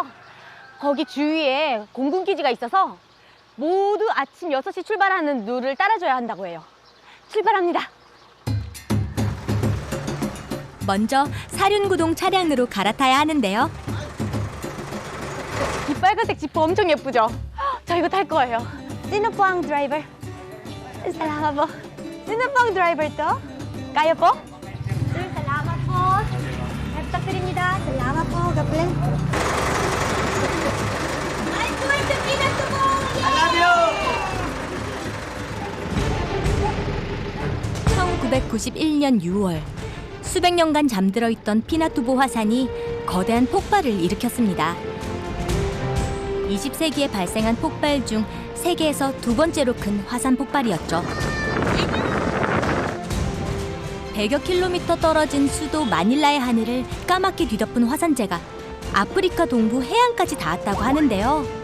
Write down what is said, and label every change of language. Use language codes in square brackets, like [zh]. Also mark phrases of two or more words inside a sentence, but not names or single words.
[ko] 거기 주위에 공군기지가 있어서 모두 아침 6시 출발하는 룰을 따라줘야 한다고 해요. 출발합니다. 먼저 사륜구동 차량으로 갈아타야 하는데요. 이 빨간색 지프 엄청 예쁘죠? 저 이거 탈 거예요. [tl] Sino po ang driver? Salamat po. Sino po ang driver to? Kayo po? Sir, salamat po. [ko] 잘 부탁드립니다. [tl] Salamat po. [en] God bless. I'm going to Pi나투보! I love you! [ko] 1991년 6월 수백 년간 잠들어 있던 피나투보 화산이 거대한 폭발을 일으켰습니다. 20세기에 발생한 폭발 중 세계에서 두 번째로 큰 화산 폭발이었죠. 100여 킬로미터 떨어진 수도 마닐라의 하늘을 까맣게 뒤덮은 화산재가 아프리카 동부 해안까지 닿았다고 하는데요.